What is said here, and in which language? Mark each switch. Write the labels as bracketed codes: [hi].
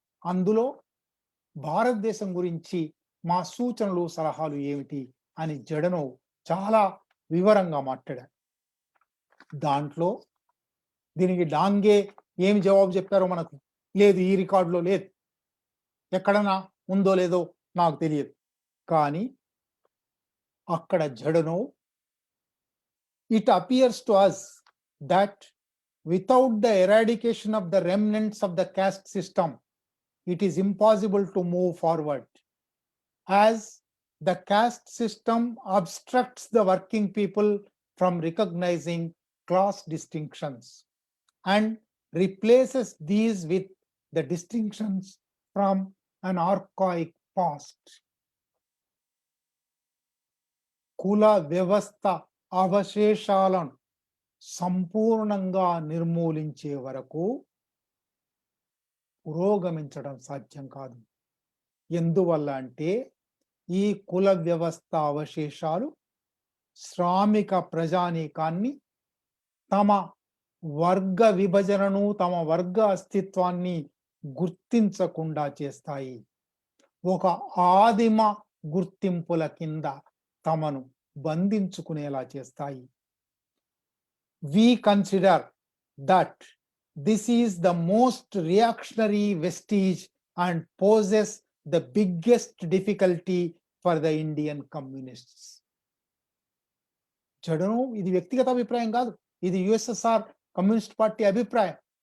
[te] అందులో భారతదేశం గురించి మా సూచనలు, సలహాలు ఏమిటి అని జడనోవ్ చాలా వివరంగా మాట్లాడారు. దాంట్లో దీనికి డాంగే ఏమి జవాబు చెప్పారో మనకు లేదు, ఈ రికార్డులో లేదు. ఎక్కడన్నా ఉందో లేదో నాకు తెలియదు. కానీ అక్కడ [en] Zhdanov it appears to us that without the eradication of the remnants of the caste system, it is impossible to move forward, as the caste system obstructs the working people from recognizing class distinctions and replaces these with the distinctions from an archaic past. [te] కుల వ్యవస్థ అవశేషాలను సంపూర్ణంగా నిర్మూలించే వరకు పురోగమించడం సాధ్యం కాదు. ఎందువల్ల అంటే ఈ కుల వ్యవస్థ అవశేషాలు శ్రామిక ప్రజానీకాన్ని తమ వర్గ విభజనను, తమ వర్గ అస్తిత్వాన్ని గుర్తించకుండా చేస్తాయి. ఒక ఆదిమ గుర్తింపుల కింద తమను బంధించుకునేలా చేస్తాయి. [en] We consider that this is the most reactionary vestige and poses the biggest difficulty for the Indian communists. [te] జడనోవ్ ఇది వ్యక్తిగత అభిప్రాయం కాదు, ఇది యుఎస్ఎస్ఆర్ కమ్యూనిస్ట్ పార్టీ అభిప్రాయం.